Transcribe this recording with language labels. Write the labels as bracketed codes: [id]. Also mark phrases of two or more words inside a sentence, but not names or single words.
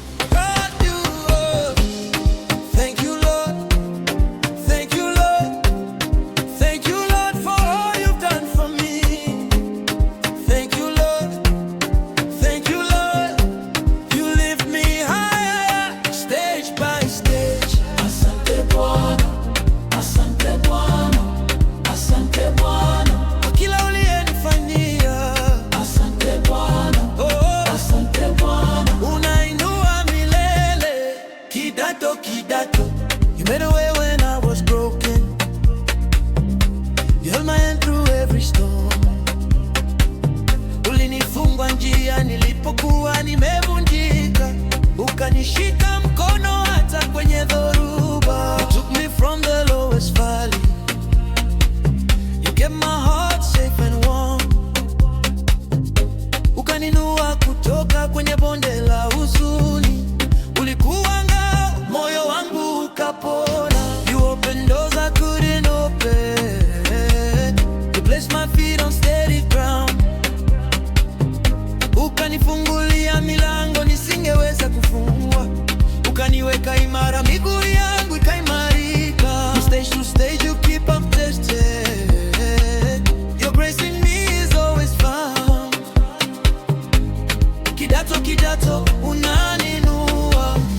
[en] God, you are. Thank you, Lord. Thank you, Lord. Thank you, Lord, for all you've done for me. Thank you, Lord. Thank you, Lord. You lift me higher, stage by stage. [sw] Asante Bwana, asante Bwana, asante Bwana. Kwa kila uliyenifanyia. Asante Bwana, oh, oh. Asante Bwana. Unainua milele, kidato kidato. [en] You made a way when I was broken. You held my hand through every storm. [sw] Ulinifungwa njia nilipokuwa nimevunjika. Ukanishika mkono hata kwenye dhoruba. [en] You took me from the lowest valley. You kept my heart safe and warm. [sw] Ukaninua kutoka kwenye bonde la huzuni. Ulikuwa ngao, moyo wangu ukapona. [en] You opened doors I couldn't open. You placed my feet on steady ground. [sw] Ukanifungulia milango nisingeweza kufungua. Ukaniweka imara, miguu yangu ikaimarika. [en] From stage to stage you keep up tested. Your grace in me is always found. [sw] Kidato, kidato, unaninua.